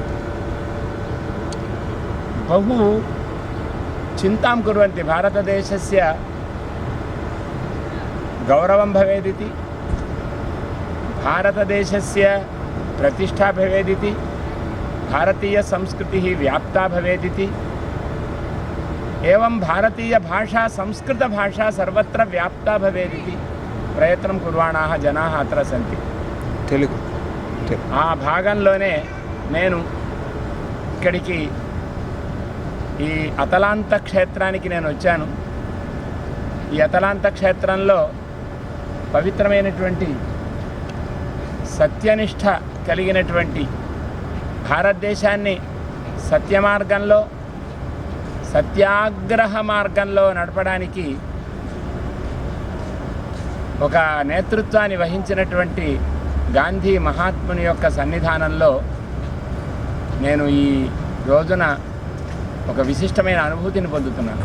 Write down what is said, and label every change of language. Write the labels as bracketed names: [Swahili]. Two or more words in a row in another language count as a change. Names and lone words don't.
[Sanskrit] बहु चिन्तां कुर्वन्ति भारतदेशस्य गौरवं भवेदिति, भारतदेशस्य प्रतिष्ठा भवेदिति, भारतीयसंस्कृतिः व्याप्ता भवेदिति, एवं भारतीयभाषा संस्कृतभाषा सर्वत्र व्याप्ता भवेदिति प्रयत्नं कुर्वाणाः जनाः अत्र सन्ति। [Telugu] తెలుగు ఆ భాగంలోనే నేను ఇక్కడికి ఈ అతలాంత క్షేత్రానికి నేను వచ్చాను. ఈ అతలాంత క్షేత్రంలో పవిత్రమైనటువంటి సత్యనిష్ట కలిగినటువంటి భారతదేశాన్ని సత్య మార్గంలో సత్యాగ్రహ మార్గంలో నడపడానికి ఒక నేతృత్వాన్ని వహించినటువంటి గాంధీ మహాత్ముని యొక్క సన్నిధానంలో నేను ఈ రోజున ఒక విశిష్టమైన అనుభూతిని పొందుతున్నాను.